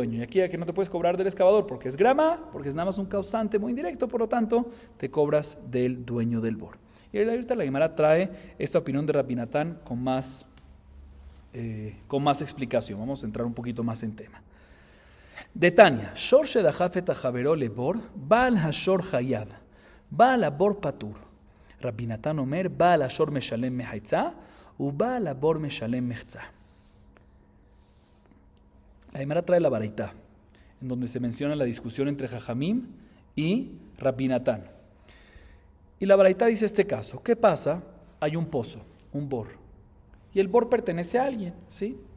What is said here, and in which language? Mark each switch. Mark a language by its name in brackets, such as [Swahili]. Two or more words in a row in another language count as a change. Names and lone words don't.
[Spanish] Y aquí que no te puedes cobrar del excavador porque es grama, porque es nada más un causante muy indirecto, por lo tanto, te cobras del dueño del bor. Y ahorita la Gemara trae esta opinión de Rabbi Natan con más explicación. Vamos a entrar un poquito más en tema. [Aramaic] De Tania, [Hebrew] שור שדחף את חבירו לבור, בעל השור חייב, בעל הבור פטור. רבי נתן אומר, בעל השור משלם מחצה, ובעל הבור משלם מחצה. [Spanish] La Gemara trae la baraita, en donde se menciona la discusión entre Jajamim y Rabbi Natan. Y la baraita dice este caso, ¿qué pasa? Hay un pozo, un bor, y el bor pertenece a alguien, ¿sí?